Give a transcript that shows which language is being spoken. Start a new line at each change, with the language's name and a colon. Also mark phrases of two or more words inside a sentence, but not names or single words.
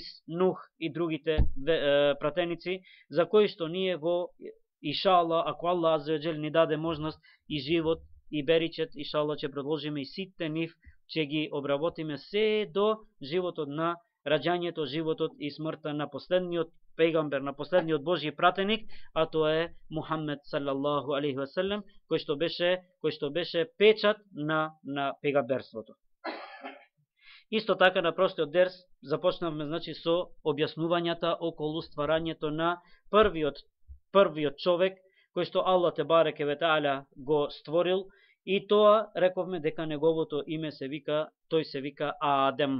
Macedonian: Нух и другите пратеници, за кои што ние во иншаллах, ако Аллах
Arabic: عز وجل
Macedonian: ни даде можност и живот и беричет, иншаллах ќе продолжиме и сите нив, ќе ги обработиме се до животот на раѓањето, животот и смртта на последниот пегамбер, на последниот Божји пратеник, а тоа е Мухаммед
Arabic: صلى الله عليه وسلم,
Macedonian: кој што беше печат на пегамберството. Исто така на прошлиот дерс започнавме, значи, со објаснувањата околу стварањето на првиот човек кој што Аллах
Arabic: تبارك وتعالى
Macedonian: го створил, и тоа рековме дека неговото име тој се вика Адем.